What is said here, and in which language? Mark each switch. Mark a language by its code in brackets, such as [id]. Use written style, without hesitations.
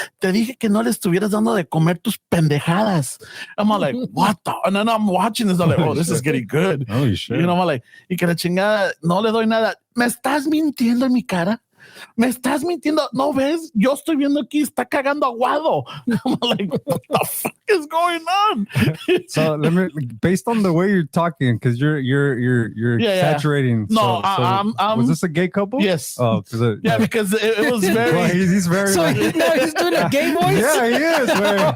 [es] Te dije que no le estuvieras dando de comer tus pendejadas. [en] I'm all like, what the? And then I'm watching this. I'm like, oh, this is getting good. Holy shit. You know, I'm like, y que la chingada, no le doy nada. [es] ¿Me estás mintiendo en mi cara? ¿Me estás mintiendo? ¿No ves? Yo estoy viendo aquí, está cagando aguado. [en] I'm like, what the fuck is going on? So let me, based on the way you're talking, because you're exaggerating. No, so was this a gay couple? Yes. Oh, because it was very. Well, he's very. So he's doing a gay voice? Yeah, he is. Man.